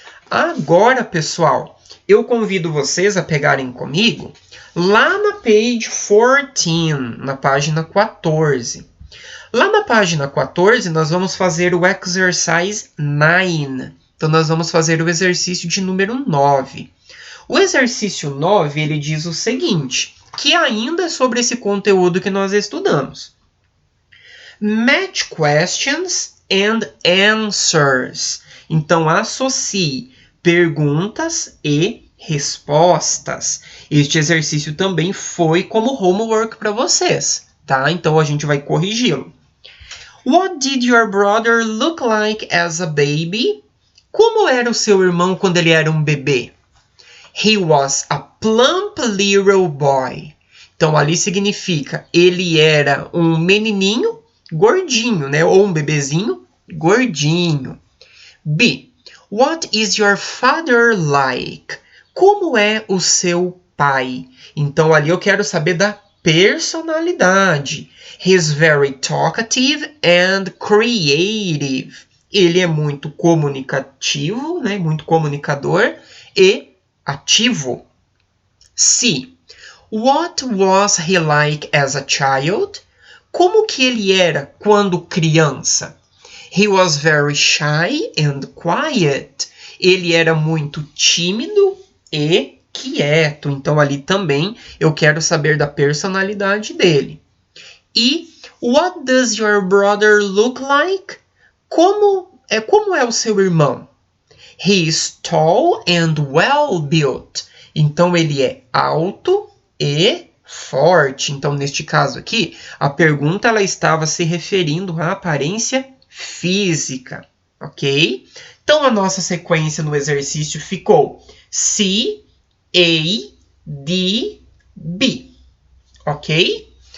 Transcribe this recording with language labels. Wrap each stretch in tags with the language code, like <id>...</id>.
<pt>Agora, pessoal, eu convido vocês a pegarem comigo lá na</pt> <en>page 14,</en> <pt>na página 14. Lá na página 14, nós vamos fazer o exercise 9. Então, nós vamos fazer o exercício de número 9. O exercício 9, ele diz o seguinte, que ainda é sobre esse conteúdo que nós estudamos.</pt> <en>Match questions and answers.</en> <pt>Então, associe perguntas e respostas. Este exercício também foi como homework para vocês, tá? Então, a gente vai corrigi-lo.</pt> <en>What did your brother look like as a baby?</en> <pt>Como era o seu irmão quando ele era um bebê?</pt> <en>He was a plump little boy.</en> <pt>Então, ali significa ele era um menininho gordinho, né? Ou um bebezinho gordinho. B.</pt> <en>What is your father like?</en> <pt>Como é o seu pai? Então, ali eu quero saber da personalidade.</pt> <en>He's very talkative and creative.</en> <pt>Ele é muito comunicativo, né? Muito comunicador e ativo. C.</pt> <en>What was he like as a child?</en> <pt>Como que ele era quando criança?</pt> <en>He was very shy and quiet.</en> <pt>Ele era muito tímido e quieto. Então ali também eu quero saber da personalidade dele. E</pt> <en>what does your brother look like?</en> <pt>Como é o seu irmão?</pt> <en>He is tall and well built.</en> <pt>Então ele é alto e forte. Então neste caso aqui, a pergunta ela estava se referindo à aparência física, ok? Então a nossa sequência no exercício ficou C, A, D, B, ok?</pt>